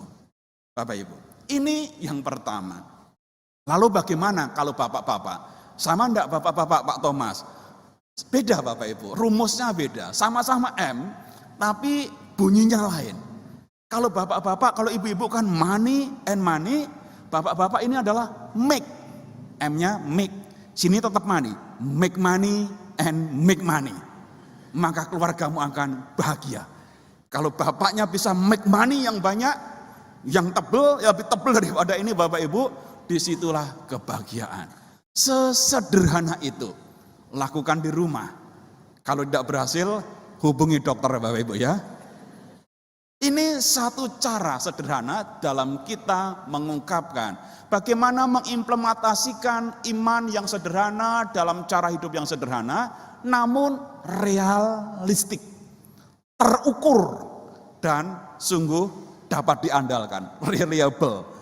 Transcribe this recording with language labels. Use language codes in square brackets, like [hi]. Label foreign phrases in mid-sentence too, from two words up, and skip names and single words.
[id] Bapak Ibu. Ini yang pertama. Lalu bagaimana kalau bapak-bapak? Sama enggak bapak-bapak Pak Thomas? Beda Bapak Ibu, rumusnya beda. Sama-sama M, tapi bunyinya lain. Kalau bapak-bapak, kalau ibu-ibu kan [en] money and money. [id] Bapak-bapak ini adalah make, M-nya make. Sini tetap money, [en] make money and make money. [id] Maka keluargamu akan bahagia. Kalau bapaknya bisa [en] make money [id] yang banyak, yang tebel, ya lebih tebel daripada ini Bapak Ibu, disitulah kebahagiaan. Sesederhana itu, lakukan di rumah. Kalau tidak berhasil, hubungi dokter Bapak Ibu ya. Ini satu cara sederhana dalam kita mengungkapkan bagaimana mengimplementasikan iman yang sederhana dalam cara hidup yang sederhana, namun realistik, terukur, dan sungguh dapat diandalkan, reliable.